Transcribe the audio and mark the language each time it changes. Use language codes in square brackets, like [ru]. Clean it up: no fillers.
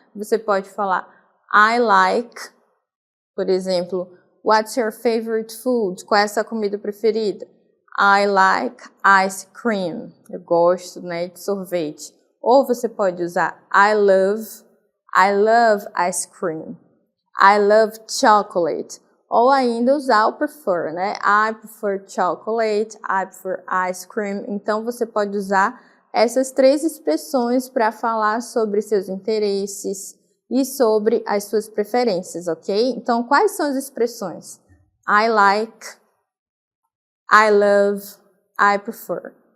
[pt] Você pode falar [en] I like, [pt] por exemplo, [en] what's your favorite food? [pt] Qual é a sua comida preferida? [en] I like ice cream. [pt] Eu gosto, né, de sorvete. Ou você pode usar [en] I love ice cream. I love chocolate. [pt] Ou ainda usar o prefer, né? [en] I prefer chocolate, I prefer ice cream. [pt] Então, você pode usar essas três expressões para falar sobre seus interesses e sobre as suas preferências, ok? Então, quais são as expressões? [en] I like, I love, I prefer.